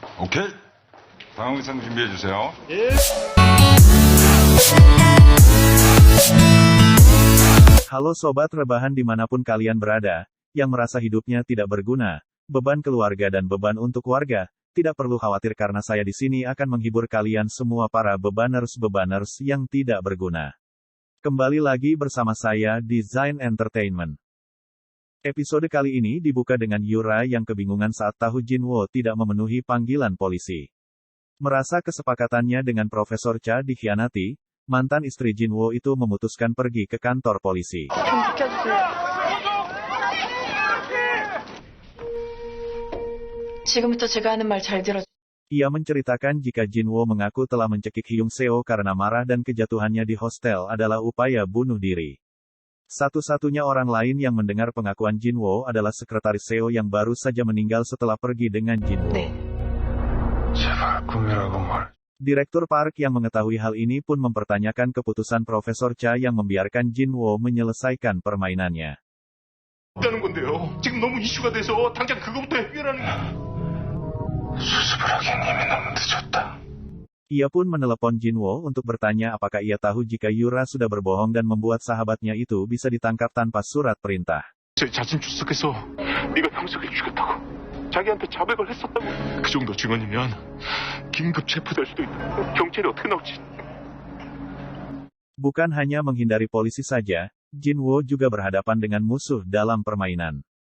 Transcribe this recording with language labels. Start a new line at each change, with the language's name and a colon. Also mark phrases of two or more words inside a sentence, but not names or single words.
Korean: 오케이. 다음 의상 준비해 주세요. 예.
Indonesian: Halo sobat rebahan dimanapun kalian berada, yang merasa hidupnya tidak berguna, beban keluarga dan beban untuk warga, tidak perlu khawatir karena saya di sini akan menghibur kalian semua para bebaners-bebaners yang tidak berguna. Kembali lagi bersama saya di Zain Entertainment. Episode kali ini dibuka dengan Yura yang kebingungan saat tahu Jinwoo tidak memenuhi panggilan polisi. Merasa kesepakatannya dengan Profesor Cha dikhianati, mantan istri Jinwoo itu memutuskan pergi ke kantor polisi.
Korean: 지금부터 제가 하는 말 잘 들어.
Indonesian: Ia menceritakan jika Jinwoo mengaku telah mencekik Hyung Seo karena marah dan kejatuhannya di hostel adalah upaya bunuh diri. Satu-satunya orang lain yang mendengar pengakuan Jinwoo adalah sekretaris Seo yang baru saja meninggal setelah pergi dengan Jinwoo.
Korean: 제발 꿈이라고 말.
Indonesian: Direktur Park yang mengetahui hal ini pun mempertanyakan keputusan Profesor Cha yang membiarkan Jinwoo menyelesaikan permainannya.
Korean: 있다는 건데요. 지금 너무 이슈가 돼서 당장 그거부터 해결하는 게. 수습을 하기엔 이미 너무 늦었다.
Indonesian: Ia pun menelepon Jinwoo untuk bertanya apakah ia tahu jika Yura sudah berbohong dan membuat sahabatnya itu bisa ditangkap tanpa surat perintah.
Korean: 제 자진 출석해서 네가 형석을 죽였다고 자기한테 자백을 했었다고 그 정도 증언이면 긴급 체포될 수도 있다. 경찰이 어떻게 나올지.
Indonesian: Bukan hanya menghindari polisi saja, Jinwoo juga berhadapan dengan musuh dalam permainan.